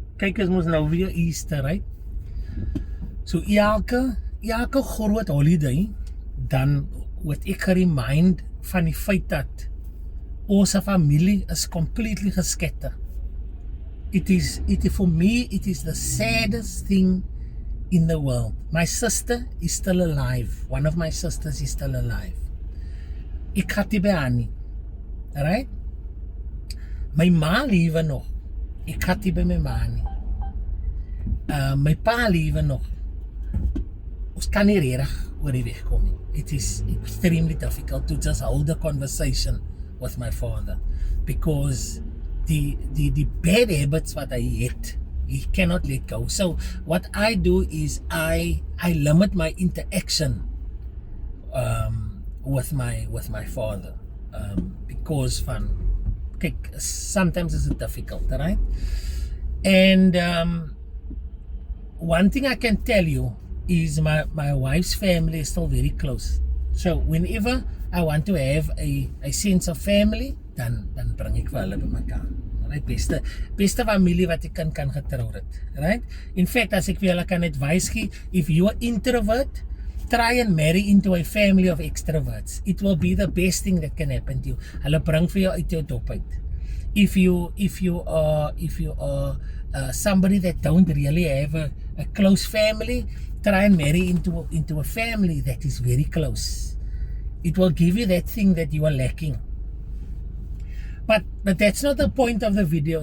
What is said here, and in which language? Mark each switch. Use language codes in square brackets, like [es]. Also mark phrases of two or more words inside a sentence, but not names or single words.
[af] kyk is mos nou weer Easter, right? So elke groot holiday, dan word ek geremind van die feit dat ons familie is completely geskatter. [en] For me, it is the saddest thing in the world. My sister is still alive. One of my sisters is still alive. [af] Ek gaan nie by haar nie. Alright? My ma lewe nog. Ek gaan nie by my ma nie. My pa lewe nog. Ons kan nie regtig oor die weg kom nie. [en] It is extremely difficult to just hold a conversation with my father, because the bad habits what I hate, he cannot let go. So what I do is I limit my interaction with my father, because sometimes it's difficult, right? And one thing I can tell you is my wife's family is still very close. So whenever I want to have a sense of family, [af] dan bring ek vir hulle bymekaar. Right? Beste familie wat ek kan getrou het. [en] Right? In fact, [af] as ek vir julle kan advice gee, [en] if you are introvert, try and marry into a family of extroverts. It will be the best thing that can happen to you. [af] Hulle bring vir jou uit jou dop uit. [en] If you are somebody that don't really have a close family, try and marry into a family that is very close. It will give you that thing that you are lacking. But that's not the point of the video.